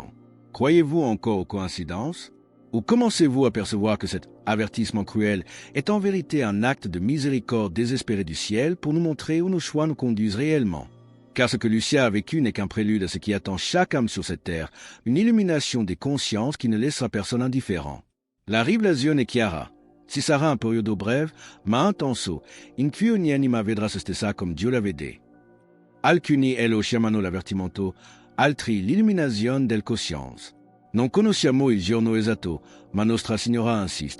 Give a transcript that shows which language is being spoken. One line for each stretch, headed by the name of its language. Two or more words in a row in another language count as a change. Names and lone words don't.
French: Croyez-vous encore aux coïncidences? Ou commencez-vous à percevoir que cet avertissement cruel est en vérité un acte de miséricorde désespéré du ciel pour nous montrer où nos choix nous conduisent réellement? Car ce que Lucia a vécu n'est qu'un prélude à ce qui attend chaque âme sur cette terre, une illumination des consciences qui ne laissera personne indifférent.
Italian: La rivelazione è chiara. Si sarà un periodo breve, ma intenso, in cui ogni anima vedrà se stessa come Dio la vede. Alcuni lo chiamano l'avvertimento, altri l'illuminazione del coscienza. Non conosciamo il giorno esatto, ma Nostra Signora insiste.